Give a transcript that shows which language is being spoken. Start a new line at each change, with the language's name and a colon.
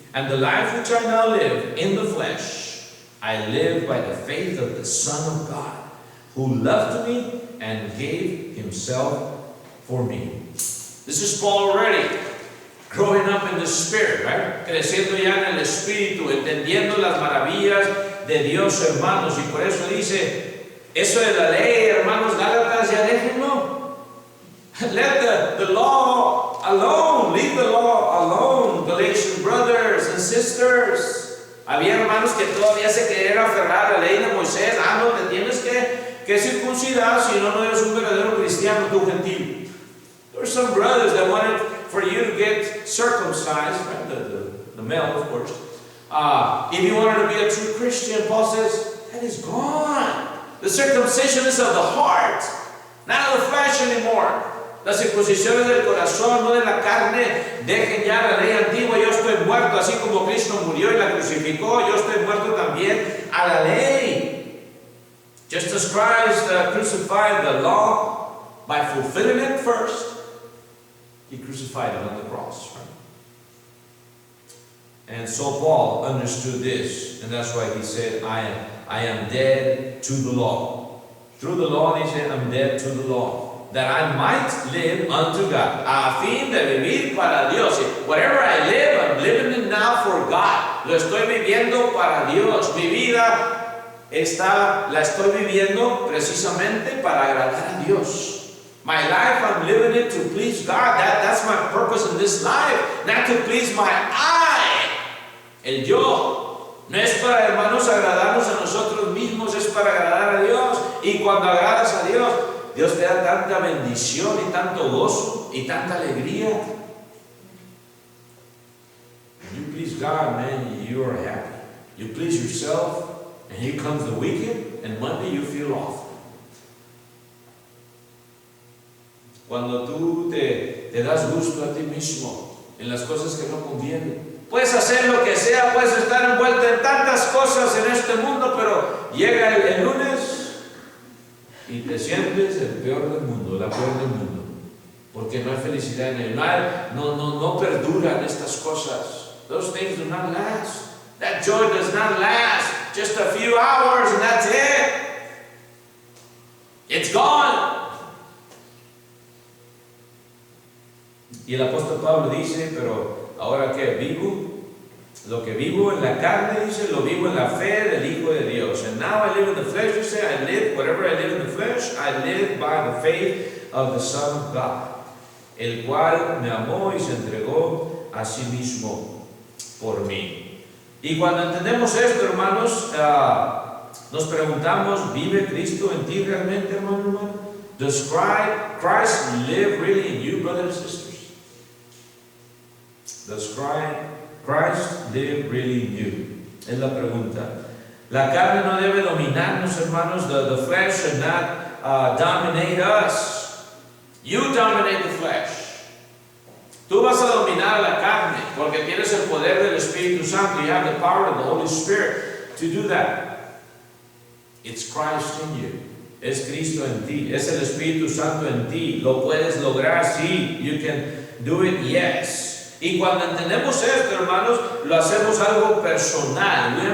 English: And the life which I now live in the flesh, I live by the faith of the Son of God, who loved me and gave himself for me. This is Paul already, growing up in the Spirit, right?
Spanish: Creciendo ya en el Espíritu, entendiendo las maravillas de Dios, hermanos. Y por eso dice, eso de la ley, hermanos Gálatas, ya déjenlo.
English: Let the law alone. Leave the law alone, Galatian brothers and sisters.
Spanish: Había hermanos que todavía se querían aferrar a la ley de Moisés. No, te tienes que circuncidar, si no, no eres un verdadero cristiano, tú gentil.
English: There were some brothers that wanted for you to get circumcised, right? The male, of course. If you wanted to be a true Christian, Paul says, that is gone. The circumcision is of the heart, not of the flesh anymore.
Spanish: Las circuncisiones del corazón, no de la carne. Dejen ya la ley antigua. Yo estoy muerto, así como Cristo murió y la crucificó. Yo estoy muerto también a la ley.
English: Just as Christ crucified the law by fulfilling it first, He crucified it on the cross. Right? And so Paul understood this, and that's why he said, I am dead to the law. Through the law, he said, I'm dead to the law, that I might live unto God.
Spanish: A fin de vivir para Dios.
English: Whatever I live, I'm living it now for God.
Spanish: Lo estoy viviendo para Dios. Mi vida la estoy viviendo precisamente para agradar a Dios.
English: My life, I'm living it to please God. That's my purpose in this life. Not to please my I.
Spanish: El yo. No es para, hermanos, agradarnos a nosotros mismos, es para agradar a Dios. Y cuando agradas a Dios, Dios te da tanta bendición y tanto gozo y tanta alegría.
English: When you please God, man, you are happy. You please yourself, and here comes the weekend, and Monday you feel awful.
Spanish: Cuando tú te das gusto a ti mismo en las cosas que no convienen. Puedes hacer lo que sea, puedes estar envuelto en tantas cosas en este mundo, pero llega el lunes y te sientes el peor del mundo, la peor del mundo, porque no hay felicidad en él. No perduran estas cosas.
English: Those things do not last. That joy does not last. Just a few hours and that's it. It's gone.
Spanish: Y el apóstol Pablo dice, pero ahora que vivo, lo que vivo en la carne, dice, lo vivo en la fe del Hijo de Dios.
English: And now I live in the flesh, you say, I live, whatever I live in the flesh, I live by the faith of the Son of God,
Spanish: el cual me amó y se entregó a sí mismo por mí. Y cuando entendemos esto, hermanos, nos preguntamos, ¿vive Cristo en ti realmente, hermano?
English: Does Christ live really in you, brothers and sisters? Does Christ live really in you?
Spanish: Es la pregunta. La carne no debe dominarnos, hermanos.
English: The flesh should not dominate us. You dominate the flesh.
Spanish: Tú vas a dominar la carne porque tienes el poder del Espíritu Santo.
English: You have the power of the Holy Spirit to do that. It's Christ in you.
Spanish: Es Cristo en ti. Es el Espíritu Santo en ti. Lo puedes lograr, sí.
English: You can do it, yes.
Spanish: Y cuando entendemos esto, hermanos, lo hacemos algo personal.